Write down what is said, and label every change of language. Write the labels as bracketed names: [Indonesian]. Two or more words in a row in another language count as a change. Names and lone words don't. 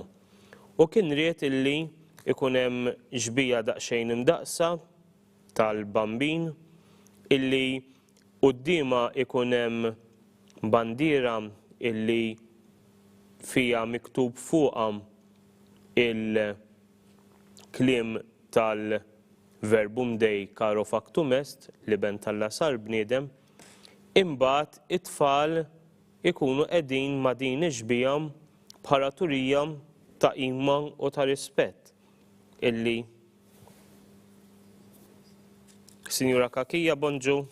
[Maltese] U kien ried illi ikun hemm xbija daqsxejn imdaqsa tal-bambin illi qudiema ikun hemm bandiera illi fija miktub fuqha il-kliem tal- [Latin] verbum dei caro factum est [Maltese] li ben Alla sar bniedem, imbagħad it-tfal ikunu qegħdin ma' din ix-xbija bħala turija ta' qima u ta' rispett illi Sinjura Kakija, bonġu.